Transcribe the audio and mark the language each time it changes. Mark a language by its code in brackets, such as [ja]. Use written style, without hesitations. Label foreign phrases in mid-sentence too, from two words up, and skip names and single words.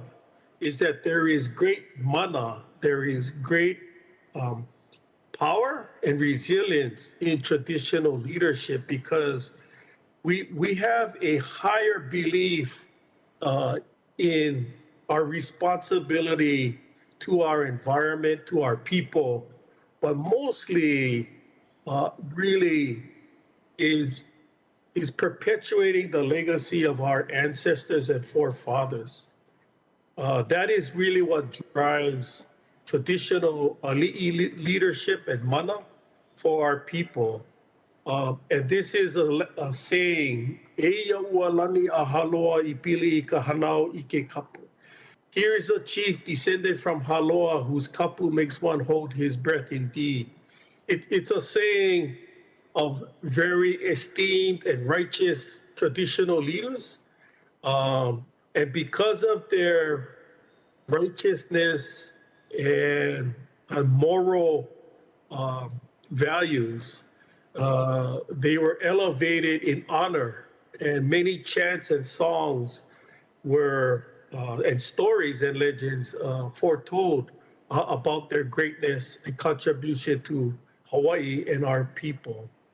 [en] is that there is great mana, there is great power and resilience in traditional leadership, because we have a higher belief in our responsibility to our environment, to our people, but mostly really is perpetuating the legacy of our ancestors and forefathers. That is really what drives traditional leadership and mana for our people. And this is a saying, [haw] "E ua lani a haloa I pili I ka hanau I ke kapu." [en] Here is a chief descended from Haloa whose kapu makes one hold his breath indeed. It's a saying of very esteemed and righteous traditional leaders. And because of their righteousness and moral values, they were elevated in honor, and many chants and songs were, and stories and legends foretold about their greatness and contribution to Hawaii and our people.